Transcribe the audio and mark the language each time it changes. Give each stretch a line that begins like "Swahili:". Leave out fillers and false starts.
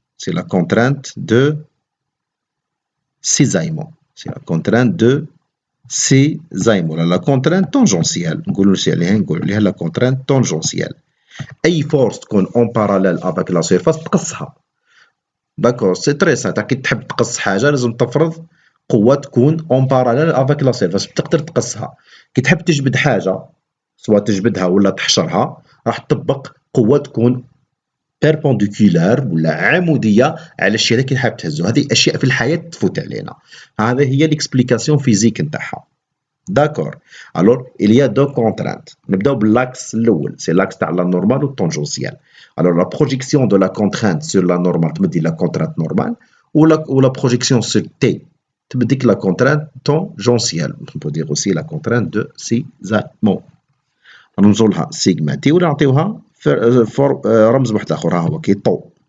French: C'est la contrainte de cisaillement. C'est la contrainte de cisaillement. La contrainte tangentielle. La contrainte tangentielle. أي force تكون en parallèle avec la surface تقصها. D'accord, c'est très simple.
Arabic: كي تحب تقص حاجة لازم تفرض قوة تكون
French: en parallèle avec la surface
Arabic: تقدر تقصها. كي تحب تجبد حاجة سواء تجبدها ولا تحشرها راح تطبق قوة تكون perpendiculaire ولا عمودية على الشيء هذا كي حاب تهزو. هذه أشياء في الحياة تفوت علينا. هذه هي l'explication physique نتاعها.
French: D'accord. Alors, il y a deux contraintes. نبداو بالl'axe الأول, c'est l'axe تاع la normale ou tangentielle. Alors, la projection de la contrainte sur la normale تبدي la contrainte normale ou la projection sur T تبديك la contrainte tangentielle. On peut dire aussi la contrainte de cisaillement.
Arabic: نرمزوا لها سيغما تي ولا نعطيوها رمز واحد آخر ها هو كي طو.